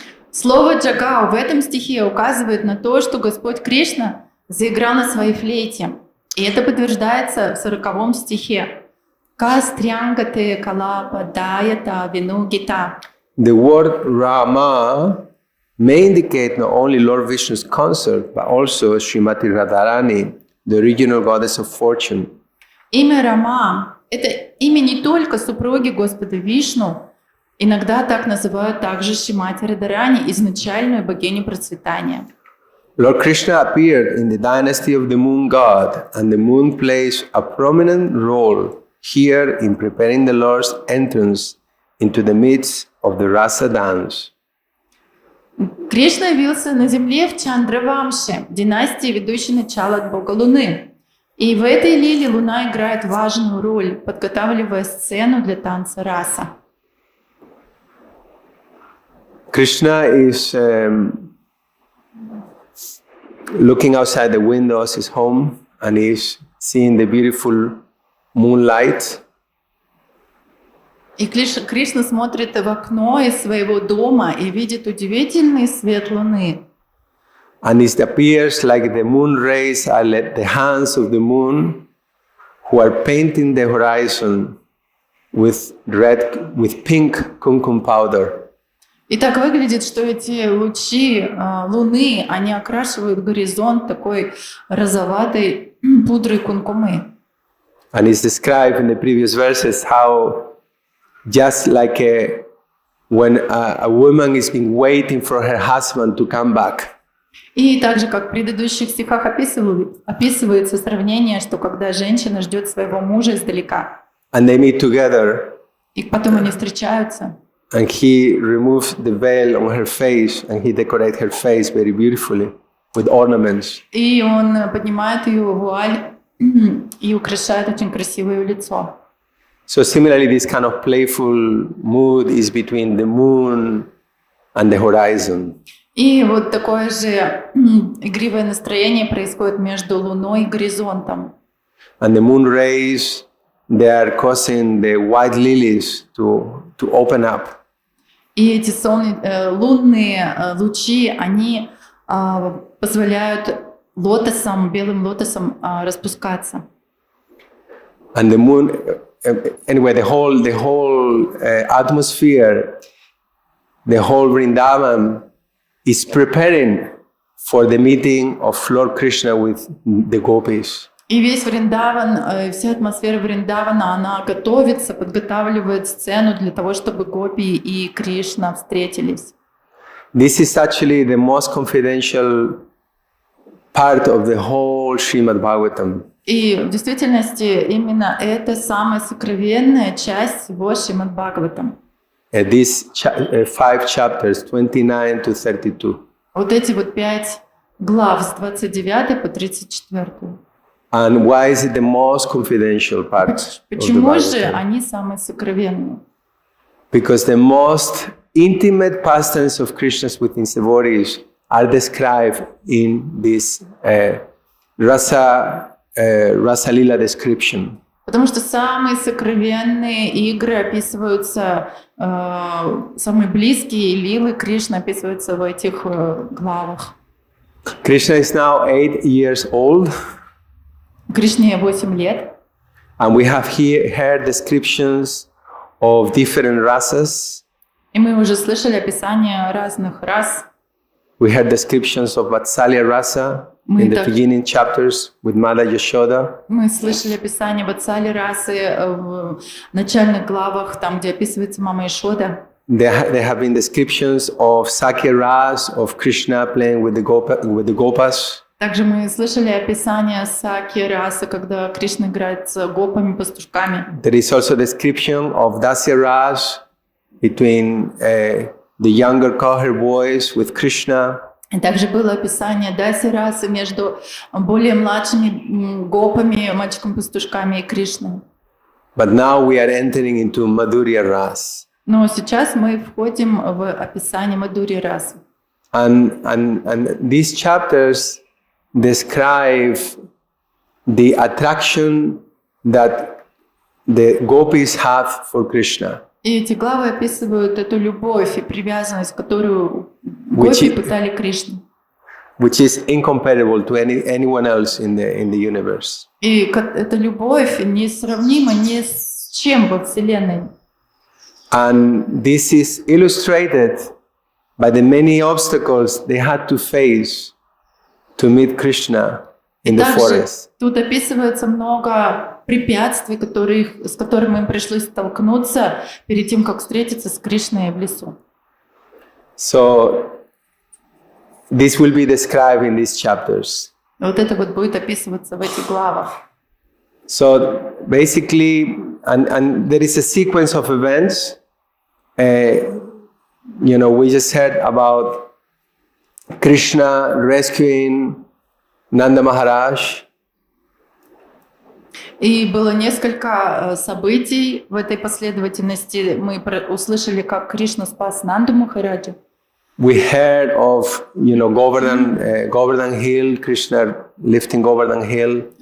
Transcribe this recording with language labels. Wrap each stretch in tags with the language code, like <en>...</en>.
<ru>Слово «джагао» в этом стихе указывает на то, что Господь Кришна заиграл на своей флейте. И это подтверждается в 40 стихе. «Кастрянгате калапа даята винугита».</ru> <en>The word Rama may indicate not only Lord Vishnu's consort, but also Srimati Radharani, the original goddess of fortune.</en> <ru>Имя Рама – это имя не только супруги Господа Вишну, иногда так называют также Шримати Радхарани, изначальную богиню процветания.</ru> <en>Lord Krishna appeared in the dynasty of the moon god, and the moon plays a prominent role here in preparing the Lord's entrance into the midst of the rasa dance.</en> <ru>Кришна явился на земле в Чандравамше, династии, ведущей начало от бога Луны. И в этой лиле Луна играет важную роль, подготавливая сцену для танца раса.</ru> <en>Krishna is looking outside the windows of his home, and is seeing the beautiful moonlight.</en> <ru>И Кришна смотрит в окно из своего дома и видит удивительный свет Луны.</ru> <en>And it appears like the moon rays are like the hands of the moon, who are painting the horizon with pink kumkum powder.</en> <ru>И так выглядит, что эти лучи Луны, они окрашивают горизонт такой розоватой пудрой кункумы.</ru> <en>And it's described in the previous verses how just like when a woman is been waiting for her husband to come back.</en> <ru>И также, как в предыдущих стихах описывается сравнение, что когда женщина ждет своего мужа издалека,</ru> <en>And they meet together.</en> <ru>и потом они встречаются,</ru> <en>And he removes the veil on her face, and he decorates her face very beautifully with ornaments.</en> <ru>и он поднимает ее вуаль и украшает очень красивое ее лицо.</ru> <en>So similarly, this kind of playful mood is between the moon and the horizon.</en> <ru>И вот такое же игривое настроение происходит между Луной и горизонтом.</ru> <en>And the moon rays, they are causing the white lilies to open up.</en> <ru>И эти лунные лучи, они позволяют лотосам, белым лотосам распускаться.</ru> <en>And the moon, anyway, the whole atmosphere, the whole Vrindavan is preparing for the meeting of Lord Krishna with the gopis.</en> <ru>И весь Вриндаван, вся атмосфера Вриндавана, она готовится, подготавливает сцену для того, чтобы гопи и Кришна встретились.</ru> <en>This is actually the most confidential part of the whole Śrīmad-Bhāgavatam.</en> <ru>И в действительности именно это самая сокровенная часть всего Шримад-Бхагаватам.</ru> <en>These 5 chapters, 29 to 32.</en> <ru>Вот эти вот 5 глав с 29 по 34.</ru> <en>And why is it the most confidential part of the</en> <ru>Почему же</ru> <en>Bhagavatam?</en> <ru>они самые сокровенные?</ru> <en>Because the most intimate pastimes of Krishna's with his devotees are described in this Rasa Lila description.</en> <ru>Потому что самые сокровенные игры описываются, самые близкие лилы Кришны описываются в этих главах.</ru> <en>Krishna is now 8 years old,</en> <ru>Кришне 8 лет.</ru> <en>and we have here heard descriptions of different rasas.</en> <ru>И мы уже слышали описание разных рас.</ru> <en>We heard descriptions of Vatsalya rasa</en> <ru>Мы</ru> <en>in the</en> <ru>так-</ru> <en>beginning chapters with Mother Yashoda.</en> <ru>Мы слышали описание Ватсали расы в начальных главах, там, где описывается мама Ишода.</ru> <en>There have been descriptions of Sakya ras, of Krishna playing with the gopas.</en> <ru>Также мы слышали описание Саки расы, когда Кришна играет с гопами, пастушками.</ru> <en>There is also description of Dasya ras between the younger cohort boys with Krishna.</en> <ru>И также было описание Даси расы между более младшими гопами, мальчиками-пастушками и Кришной.</ru> <en>But now we are entering into Madhurya ras.</en> <ru>Но сейчас мы входим в описание Мадхурья расы.</ru> <en>And these chapters describe the attraction that the gopis have for Krishna.</en> <ru>И эти главы описывают эту любовь и привязанность, которую</ru> <en>Which</en> <ru>гопи</ru> <en>is-</en> <ru>пытали Кришну.</ru> <en>Which is incomparable to anyone else in the universe.</en> <ru>И эта любовь несравнима ни с чем во Вселенной.</ru> <en>And this is illustrated by the many obstacles they had to face to meet Krishna in</en> <ru>И</ru> <en>the</en> <ru>также</ru> <en>forest.</en> <ru>тут описывается много препятствий, с которыми им пришлось столкнуться перед тем, как встретиться с Кришной в лесу.</ru> <en>So this will be described in these chapters.</en> <ru>Вот это вот будет описываться в этих главах.</ru> <en>So basically, and there is a sequence of events. We just heard about Krishna rescuing Nanda Maharaj.</en> <ru>И было несколько событий в этой последовательности. Мы услышали, как Кришна спас Нанду Махараджа.</ru> <en>We heard of, Govardhan Hill, Krishna lifting Govardhan Hill,</en>